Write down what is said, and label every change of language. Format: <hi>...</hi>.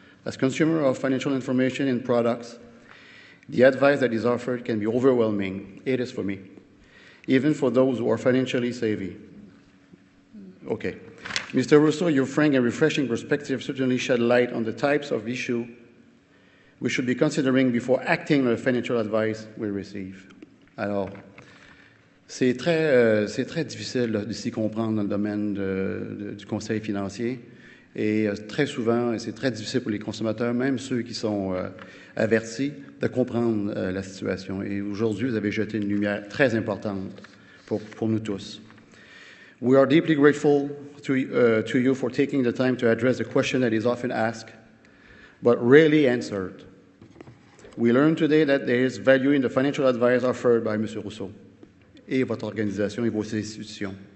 <en>As consumer of financial information and products, the advice that is offered can be overwhelming. It is for me, even for those who are financially savvy. Okay. Mr. Rousseau, your frank and refreshing perspective certainly shed light on the types of issues we should be considering before acting on the financial advice we receive.</en> <fr>Alors, c'est très difficile de s'y comprendre dans le domaine du conseil financier. Et très souvent, c'est très difficile pour les consommateurs, même ceux qui sont avertis, de comprendre la situation. Et aujourd'hui, vous avez jeté une lumière très importante pour nous tous.</fr> <en>We are deeply grateful to you for taking the time to address the question that is often asked, but rarely answered. We learned today that there is value in the financial advice offered by Mr.</en> <fr>Rousseau et votre organisation et vos institutions.</fr>